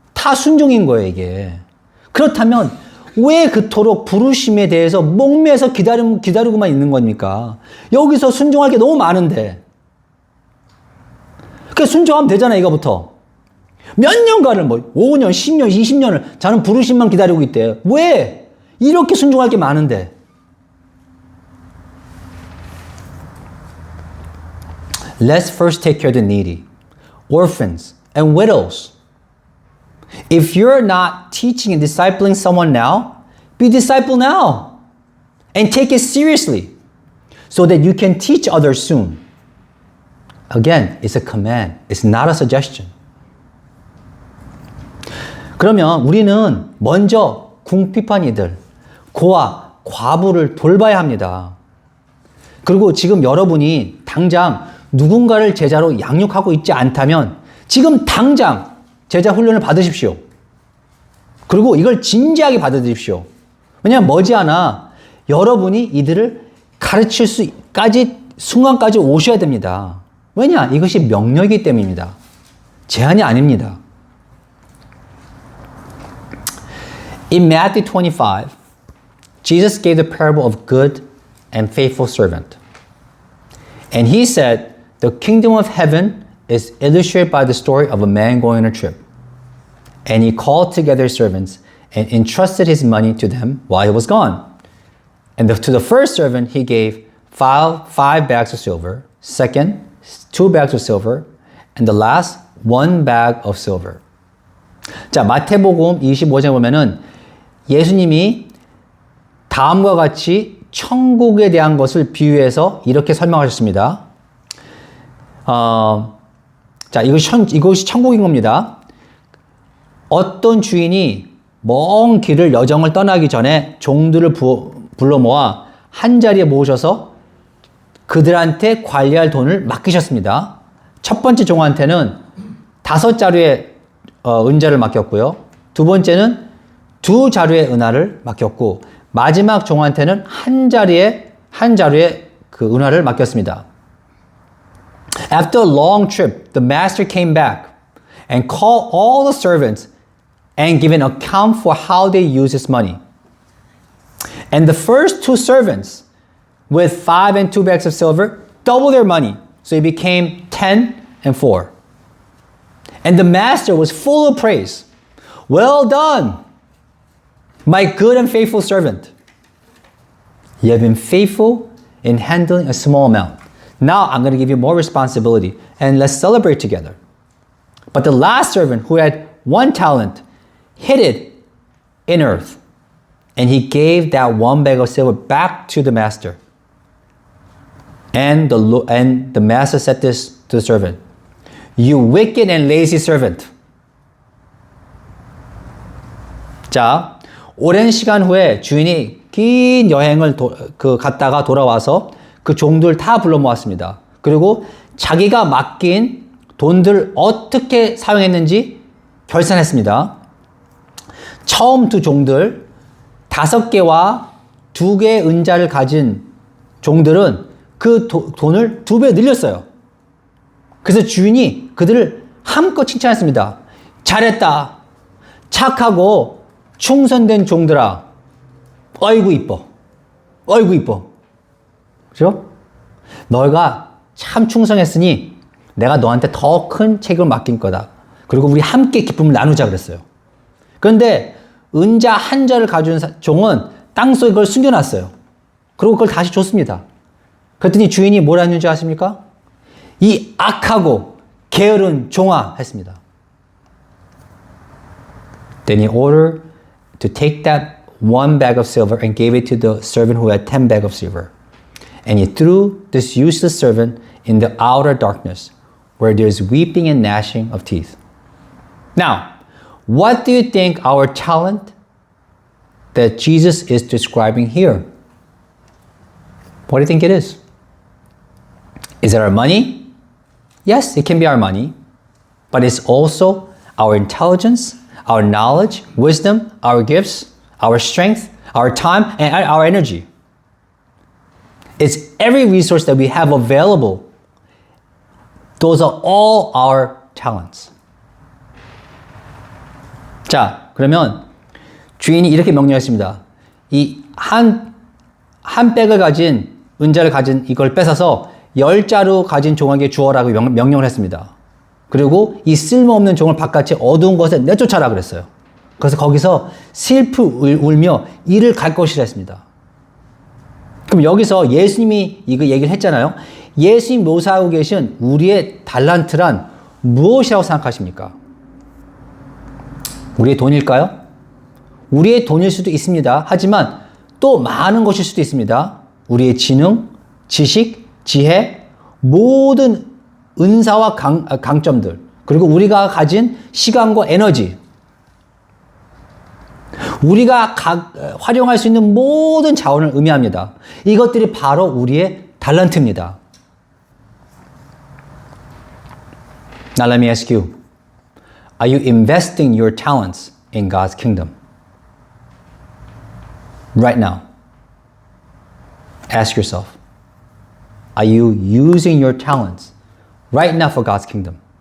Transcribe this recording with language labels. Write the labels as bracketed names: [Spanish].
[Korean] 다 순종인 거예요, 이게. 그렇다면 왜 그토록 부르심에 대해서 목매서 기다리고만 있는 겁니까? 여기서 순종할 게 너무 많은데. 그러니까 순종하면 되잖아요, 이거부터. 몇 년간을 5년, 10년, 20년을 저는 부르심만 기다리고 있대요. 왜? 이렇게 순종할 게 많은데. [English] Let's first take care of the needy, orphans, and widows. If you're not teaching and discipling someone now, be disciple now and take it seriously so that you can teach others soon. Again, it's a command. It's not a suggestion. [Korean] 그러면 우리는 먼저 궁핍한 이들, 고아, 과부를 돌봐야 합니다. 그리고 지금 여러분이 당장 누군가를 제자로 양육하고 있지 않다면 지금 당장 제자 훈련을 받으십시오. 그리고 이걸 진지하게 받아들이십시오. 왜냐하면 머지않아 여러분이 이들을 가르칠 수까지 순간까지 오셔야 됩니다. 왜냐? 이것이 명령이기 때문입니다. 제한이 아닙니다. [English] In Matthew 25, Jesus gave the parable of good and faithful servant. And he said, the kingdom of heaven is illustrated by the story of a man going on a trip. And he called together his servants and entrusted his money to them while he was gone. And to the first servant he gave five bags of silver, second, 2 bags of silver, and the last, 1 bag of silver. [Korean] 자, 마태복음 25장에 보면은 예수님이 다음과 같이 천국에 대한 것을 비유해서 이렇게 설명하셨습니다. 자, 이것이 천국인 겁니다. 어떤 주인이 먼 길을 여정을 떠나기 전에 종들을 불러 모아 한 자리에 모으셔서 그들한테 관리할 돈을 맡기셨습니다. 첫 번째 종한테는 5자루의 은자를 맡겼고요. 두 번째는 2자루의 은하를 맡겼고 마지막 종한테는 한 자루의 그 은하를 맡겼습니다. [English] After a long trip, the master came back and called all the servants and gave an account for how they used his money. And the first 2 servants with 5 and 2 bags of silver doubled their money. So it became 10 and 4. And the master was full of praise. Well done, my good and faithful servant. You have been faithful in handling a small amount. Now I'm going to give you more responsibility and let's celebrate together. But the last servant who had 1 talent hid it in earth, and he gave that 1 bag of silver back to the master. And the master said this to the servant, "You wicked and lazy servant." [Korean] 자, 오랜 시간 후에 주인이 긴 여행을 갔다가 돌아와서 그 종들 다 불러 모았습니다. 그리고 자기가 맡긴 돈들 어떻게 사용했는지 결산했습니다. 처음 2 종들 5개와 2개의 은자를 가진 종들은 그 돈을 2배 늘렸어요. 그래서 주인이 그들을 함껏 칭찬했습니다. 잘했다. 착하고 충성된 종들아. 어이구 이뻐. 어이구 이뻐. 그죠? 너희가 참 충성했으니 내가 너한테 더 큰 책임을 맡긴 거다. 그리고 우리 함께 기쁨을 나누자 그랬어요. 그런데 은자 1자를 가진 종은 땅속에 그걸 숨겨놨어요. 그리고 그걸 다시 줬습니다. 그랬더니 주인이 뭐라 했는지 아십니까? 이 악하고 게으른 종아 했습니다. [English] Then he ordered to take that 1 bag of silver and gave it to the servant who had 10 bags of silver. And he threw this useless servant in the outer darkness, where there is weeping and gnashing of teeth. Now, what do you think our talent that Jesus is describing here? What do you think it is? Is it our money? Yes, it can be our money, but it's also our intelligence, our knowledge, wisdom, our gifts, our strength, our time, and our energy. It's every resource that we have available. Those are all our talents. [Korean] 자, 그러면 주인이 이렇게 명령했습니다. 이 한 백을 가진 은자를 가진 이걸 뺏어서 10자루 가진 종에게 주어라고 명령을 했습니다. 그리고 이 쓸모없는 종을 바깥에 어두운 곳에 내쫓아라 그랬어요. 그래서 거기서 슬프 울며 이를 갈 것이라 했습니다. 그럼 여기서 예수님이 이거 얘기를 했잖아요. 예수님 묘사하고 계신 우리의 달란트란 무엇이라고 생각하십니까? 우리의 돈일까요? 우리의 돈일 수도 있습니다. 하지만 또 많은 것일 수도 있습니다. 우리의 지능, 지식, 지혜, 모든 은사와 강점들, 그리고 우리가 가진 시간과 에너지, 우리가 활용할 수 있는 모든 자원을 의미합니다. 이것들이 바로 우리의 달란트입니다. [English] Now let me ask you, are you investing your talents in God's kingdom? Right now. Ask yourself, are you using your talents right now for God's kingdom?